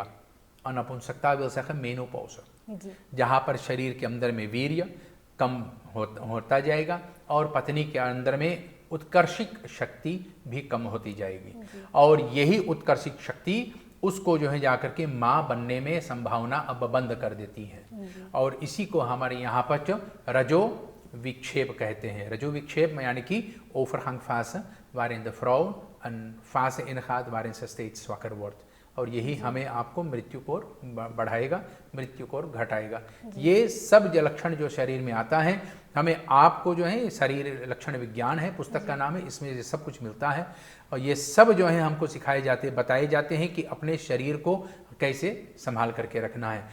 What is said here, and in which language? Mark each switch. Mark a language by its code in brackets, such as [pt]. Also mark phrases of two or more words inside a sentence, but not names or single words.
[hi] और नपुंसकता विल से मेनोपॉज, जहाँ पर शरीर के अंदर में वीर्य कम होता जाएगा और पत्नी के अंदर में उत्कर्षिक शक्ति भी कम होती जाएगी. और यही उत्कर्षिक शक्ति उसको जो है जाकर के माँ बनने में संभावना अब बंद कर देती है. और इसी को हमारे यहाँ पर रजो विक्षेप कहते हैं. रजो विक्षेप में यानी कि [nl] overgangfase waarin de vrouw een fase ingaat waarin ze steeds zwakker wordt. [hi] और यही हमें आपको मृत्यु को बढ़ाएगा, मृत्यु को घटाएगा. ये सब जो लक्षण जो शरीर में आता है, हमें आपको जो है शरीर लक्षण विज्ञान है, पुस्तक का नाम है, इसमें ये सब कुछ मिलता है. और ये सब जो है हमको सिखाए जाते, बताए जाते हैं कि अपने शरीर को कैसे संभाल करके रखना है.